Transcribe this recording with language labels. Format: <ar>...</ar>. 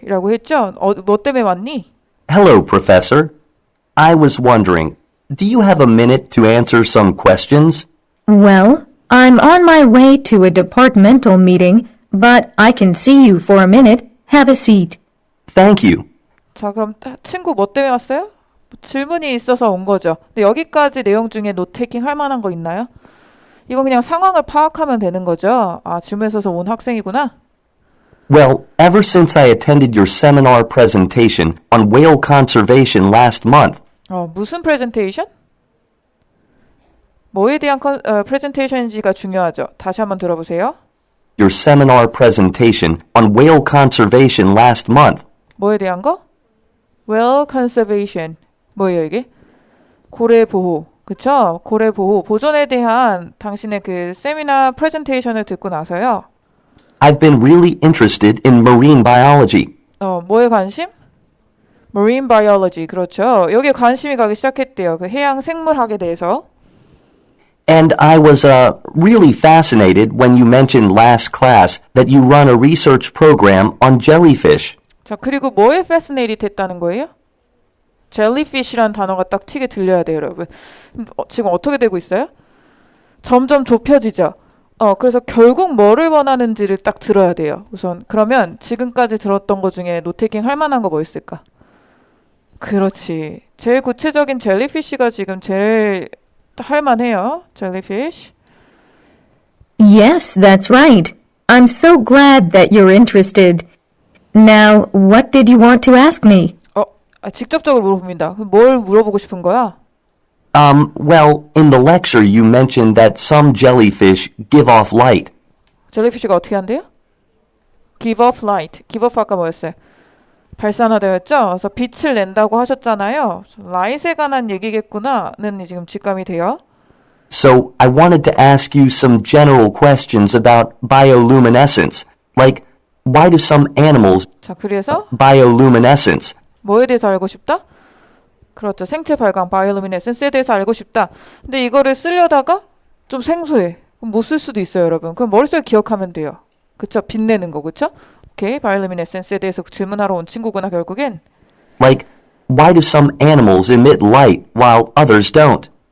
<ko>이라고 했죠. 뭐 때문에 왔니?</ko> <en>Hello, Professor. I was wondering, do you have a minute to answer some questions? Well, I'm on my way to a departmental meeting, but I can see you for a minute. Have a seat. Thank you.</en> <ko>자, 그럼 친구 뭐 때문에 왔어요? 질문이 있어서 온 거죠. 근데 여기까지 내용 중에 노테이킹 할 만한 거 있나요? 이건 그냥 상황을 파악하면 되는 거죠. 아, 질문 있어서 온 학생이구나.</ko> <en>Well, ever since I attended your seminar presentation on whale conservation last month,</en> <ko>무슨 프레젠테이션? 뭐에 대한 프레젠테이션인지가 중요하죠. 다시 한번 들어보세요.</ko> <en>Your seminar presentation on whale conservation last month.</en> <ko>뭐에 대한 거?</ko> <en>Whale conservation.</en> <ko>뭐예요 이게? 고래 보호. 그쵸? 고래 보호. 보존에 대한 당신의 그 세미나 프레젠테이션을 듣고 나서요.</ko> <en>I've been really interested in marine biology.</en> <ko>뭐에 관심?</ko> <en>Marine biology.</en> <ko>그렇죠. 여기에 관심이 가기 시작했대요. 그 해양 생물학에 대해서.</ko> <en>And I was really fascinated when you mentioned last class that you run a research program on jellyfish.</en> <ko>자, 그리고 뭐에 fascinated 했다는 거예요? jellyfish라는 단어가 딱 튀게 들려야 돼요, 여러분. 지금 어떻게 되고 있어요? 점점 좁혀지죠. 그래서 결국 뭐를 원하는지를 딱 들어야 돼요. 우선 그러면 지금까지 들었던 것 중에 노테이킹 할 만한 거 뭐 있을까? 그렇지. 제일 구체적인 젤리피쉬가 지금 제일 할 만해요. 젤리피쉬.</ko> <en>Yes, that's right. I'm so glad that you're interested. Now, what did you want to ask me?</en> <ko>직접적으로 물어봅니다. 뭘 물어보고 싶은 거야?</ko> <en>Well, in the lecture you mentioned that some jellyfish give off light.</en> <ko>젤리피쉬가 어떻게 한대요?</ko> <en>Give off light.</en> <ko>Give off 아까 뭐였어요? 발산하다였죠? 그래서 빛을 낸다고 하셨잖아요. 라이트에 관한 얘기겠구나는 지금 직감이 돼요.</ko> <en>So I wanted to ask you some general questions about bioluminescence. Like, why do some animals</en> <ko>자, 그래서</ko> <en>bioluminescence?</en> <ko>뭐에 대해서 알고 싶다? 그렇죠. 생체 발광, 바이올루미네센스에 대해서 알고 싶다. 근데 이거를 쓰려다가 좀 생소해. 그럼 못 쓸 수도 있어요, 여러분. 그럼 머릿속에 기억하면 돼요. 그쵸? 빛내는 거, 그쵸? 오케이, 바이올루미네센스에 대해서 질문하러 온 친구구나, 결국엔.</ko> <en>Like, why do some animals emit light while others don't?</en>